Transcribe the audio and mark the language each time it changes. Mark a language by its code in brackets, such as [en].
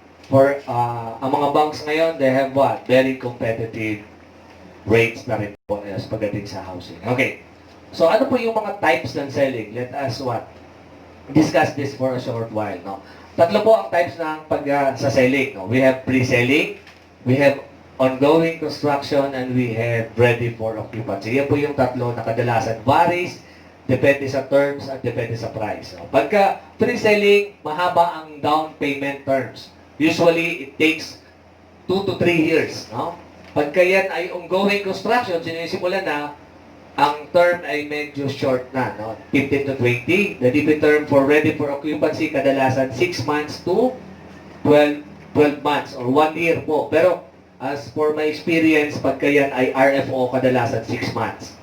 [en] For [tl] ang mga banks ngayon, [en] they have what? Very competitive rates [tl] na rin po pagdating sa [en] housing. Okay. So, [tl] ano po yung mga types ng [en] selling? Let us what? Discuss this for a short while. No? [tl] Tatlo po ang types ng sa selling. No? [en] We have pre-selling, we have ongoing construction, and we have ready for occupancy. [tl] Yan po yung tatlo na kadalasan varies. Depende sa terms at depende sa price. So, pagka pre-selling, mahaba ang down payment terms. [en] Usually, it takes 2 to 3 years. No? [tl] Pagka yan ay ongoing construction, sinisimulan na, ang term ay medyo short na. [en] No? 15 to 20. The DP term for ready for occupancy, kadalasan 6 months to 12 months or 1 year po. Pero, as for my experience, [tl] pagka yan ay [en] RFO, kadalasan 6 months.